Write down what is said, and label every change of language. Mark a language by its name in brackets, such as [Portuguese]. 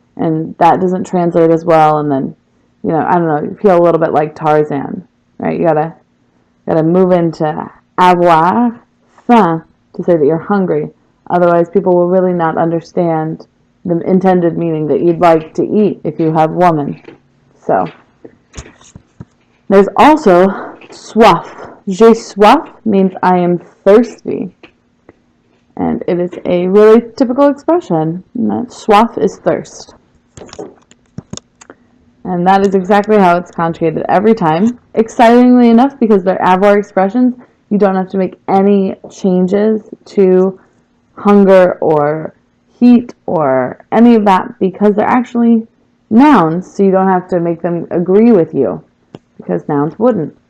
[English] And that doesn't translate as well, and then I don't know, you feel a little bit like Tarzan, right? You gotta move into [French] avoir faim [English] to say that you're hungry. Otherwise, people will really not understand the intended meaning that you'd like to eat if you have woman. So, there's also soif. [French] J'ai soif [English] means I am thirsty. And it is a really typical expression. And that soif is thirst. And that is exactly how it's conjugated every time. Excitingly enough, because they're avoir expressions, you don't have to make any changes to hunger or heat or any of that because they're actually nouns, so you don't have to make them agree with you because nouns wouldn't.